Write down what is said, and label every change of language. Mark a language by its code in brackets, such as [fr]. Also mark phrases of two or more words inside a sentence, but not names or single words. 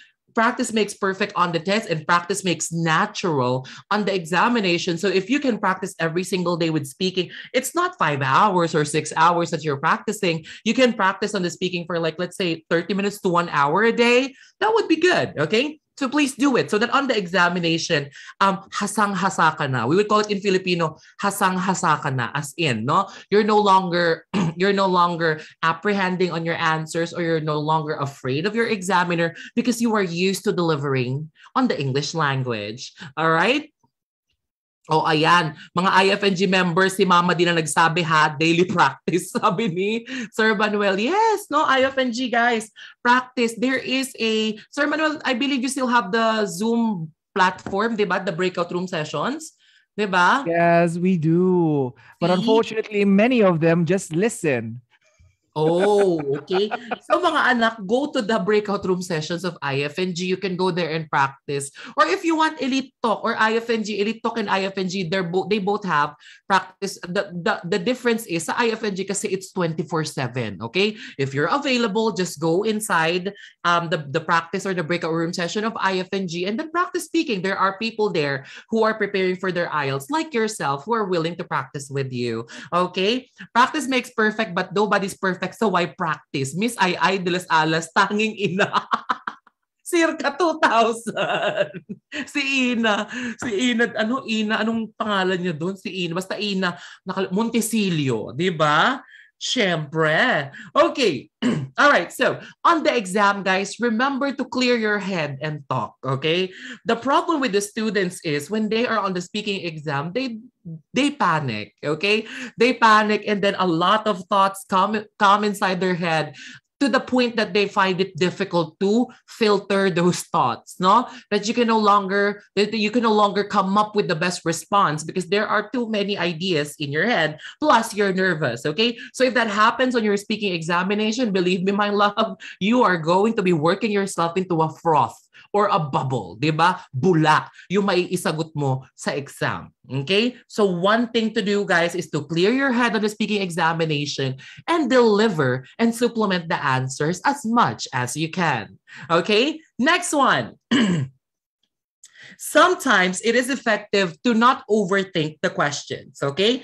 [en] Practice makes perfect on the test and practice makes natural on the examination. So if you can practice every single day with speaking, it's not 5 hours or 6 hours that you're practicing. You can practice on the speaking for like, let's say 30 minutes to 1 hour a day. That would be good, okay? So please do it so that on the examination, [tl] hasang-hasa ka na. [en] We would call it in Filipino, [tl] hasang-hasa ka na, [en] as in, no? You're no longer apprehending on your answers or you're no longer afraid of your examiner because you are used to delivering on the English language. All right? [tl] Oh, ayan. Mga IFNG members, si Mama din na nagsabi ha, [en] daily practice, [tl] sabi ni Sir Manuel. [en] Yes, no, IFNG guys, practice. There is Sir Manuel, I believe you still have the Zoom platform, [tl] di ba? [en] The breakout room sessions, [tl] di ba? [en] Yes, we do. But unfortunately, many of them just listen. Oh, okay. [tl] So mga anak, [en] go to the breakout room sessions of IFNG. You can go there and practice. Or if you want Elite Talk or IFNG, Elite Talk and IFNG, they both have practice. The difference is [tl] sa IFNG kasi [en] it's 24/7, okay? If you're available, just go inside the practice or the breakout room session of IFNG and then practice speaking. There are people there who are preparing for their IELTS like yourself who are willing to practice with you. Okay? Practice makes perfect, but nobody's perfect, so why practice? [tl] Miss Ay de las Alas, tanging ina. [en] Circa 2000. [tl] Si Ina. Si Ina, anong pangalan niya doon? Si Ina. Basta Ina, Montesilio, di ba? Siyempre. [en] Okay. All right. So, on the exam, guys, remember to clear your head and talk, okay? The problem with the students is when they are on the speaking exam, they panic, okay? They panic and then a lot of thoughts come inside their head to the point that they find it difficult to filter those thoughts, no? That you can no longer come up with the best response because there are too many ideas in your head, plus you're nervous, okay? So if that happens on your speaking examination, believe me, my love, you are going to be working yourself into a froth or a bubble, [tl] di ba? Bula yung maiisagot mo sa exam. Okay? [en] So one thing to do, guys, is to clear your head on the speaking examination and deliver and supplement the answers as much as you can. Okay? Next one. Sometimes it is effective to not overthink the questions, okay?